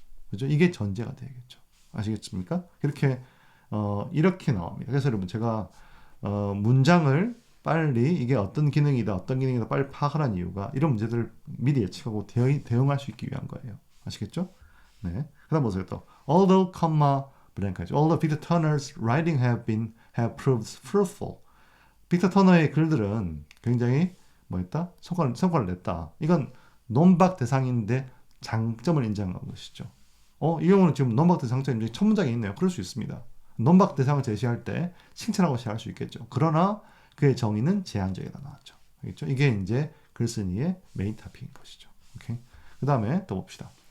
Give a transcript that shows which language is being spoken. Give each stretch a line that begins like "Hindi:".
Korean: 그죠? 이게 전제가 되겠죠. 아시겠습니까? 이렇게 나옵니다. 그래서 여러분 제가 문장을 빨리 이게 어떤 기능이다 빨리 파악하라는 이유가 이런 문제들을 미리 예측하고 대응할 수 있기 위한 거예요. 아시겠죠? 네. 그다음 보세요 또. Although, blank.
English: Although Victor Turner's writing have proved fruitful.
Korean: 빅터 터너의 글들은 굉장히 뭐 했다? 성과를 냈다. 이건 논박 대상인데 장점을 인정한 것이죠. 이 경우는 지금 논박 대상 장점이 첫 문장에 있네요. 그럴 수 있습니다. 논박 대상을 제시할 때 칭찬하고 시작할 수 있겠죠. 그러나 그의 정의는 제한적이다 나왔죠. 알겠죠? 이게 이제 글쓴이의 메인 토픽인 것이죠. 오케이. 그 다음에 또 봅시다.